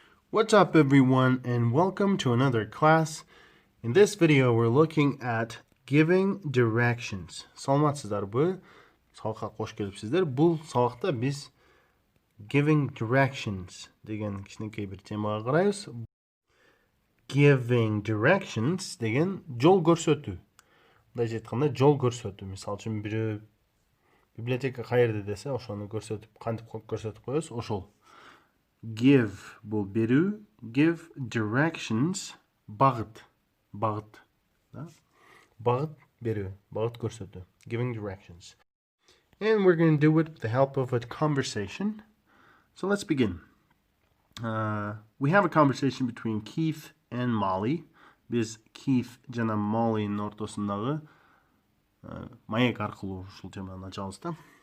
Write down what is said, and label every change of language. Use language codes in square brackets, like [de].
[en] What's up everyone and welcome to another class. In this video we're looking at giving directions. [ky] Саламатсыздарбы? Сабакка кош келипсиздер. Бул сабакта биз giving directions деген кичинекей бир темага карайбыз. Giving directions деген жол көрсөтүү. Мындайча айтканда жол көрсөтүү. Мисалы үчүн бирөө библиотека каерде десе, ошону көрсөтүп, кантип көрсөтүп коебуз, ошол. Give бул берүү, give directions багыт, багыт, да? Багыт берүү, багыт көрсөтүү, giving directions. [en] And we're going to do it with the help of a conversation. So let's begin. We have a conversation between Keith and Molly. [ky] Biz Keith жана Molly'nin ортосундагы маек аркылуу ушул теманы ачабыз да.